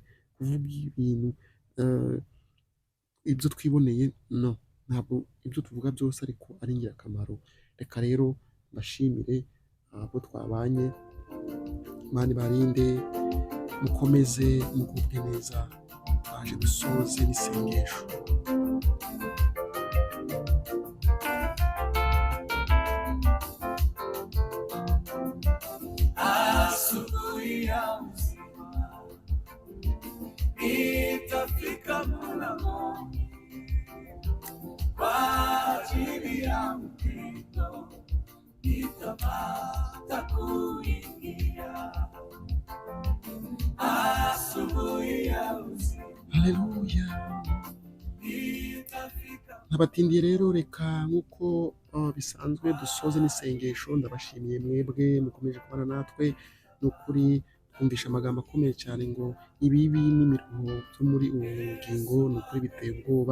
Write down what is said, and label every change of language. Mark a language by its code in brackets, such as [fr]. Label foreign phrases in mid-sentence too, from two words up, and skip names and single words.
[rw] Kuvuga ibintu ibyo twiboneye, ntabwo ibyo tuvuga byose ariko ari ingirakamaro. Reka rero mbashimire abo twabanye. Imana ibarinde, mukomeze mugubwe neza. Twaje dusoze n'isengesho. [sw] Asubuhi ya uzima itafika mlangoni, kwa ajili ya mpito nitapata kuingia. Asubuhi ya uzima. Haleluya. [rw] Ntabatindiye rero, reka nk'uko bisanzwe dusoze n'isengesho. Ndabashimiye mwebwe mukomeje kubana natwe. Ni ukuri twumvisha amagambo akomeye cyane ngo ibibi n'imiruho byo muri uwo bugingo ni ukuri biteye ubwoba.